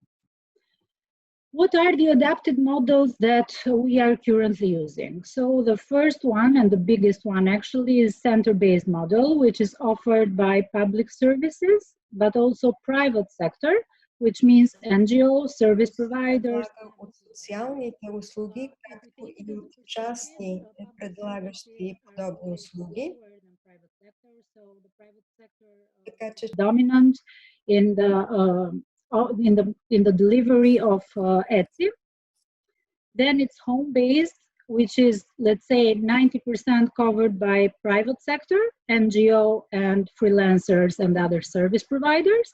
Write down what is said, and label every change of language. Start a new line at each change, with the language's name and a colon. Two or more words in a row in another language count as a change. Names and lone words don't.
English: What are the adapted models that we are currently using? So the first one, and the biggest one actually, is center-based model, which is offered by public services, but also private sector, which means NGO, service providers.
Bulgarian: Социалните услуги, както и от частни предлагащи подобни услуги.
English: Dominant in the delivery of ETSI. Then it's home-based, which is, let's say, 90% covered by private sector, NGO, and freelancers and other service providers.